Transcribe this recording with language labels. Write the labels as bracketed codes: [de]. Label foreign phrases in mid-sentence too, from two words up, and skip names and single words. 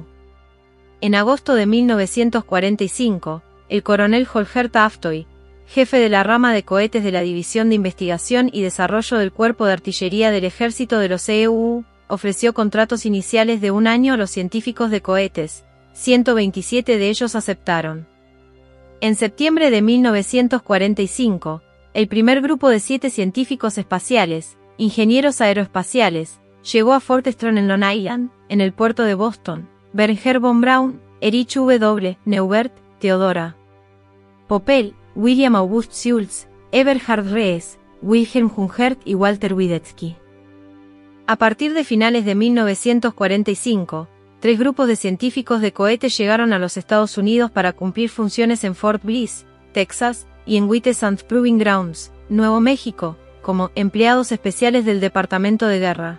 [es] En agosto de 1945, el coronel Holger Taftoy, jefe de la rama de cohetes de la División de Investigación y Desarrollo del Cuerpo de Artillería del Ejército de los EUU, ofreció contratos iniciales de 1 año a los científicos de cohetes. 127 de ellos aceptaron. En septiembre de 1945, el primer grupo de 7 científicos espaciales, ingenieros aeroespaciales, llegó a Fort Strong en Long Island, en el puerto de Boston. Wernher von Braun, Erich W. Neubert, Theodora Poppel, William August Schultz, Eberhard Rees, Wilhelm Jungert y Walter Wiedetzky. A partir de finales de 1945, 3 grupos de científicos de cohetes llegaron a los Estados Unidos para cumplir funciones en Fort Bliss, Texas, y en Whitesand Proving Grounds, Nuevo México, como empleados especiales del Departamento de Guerra.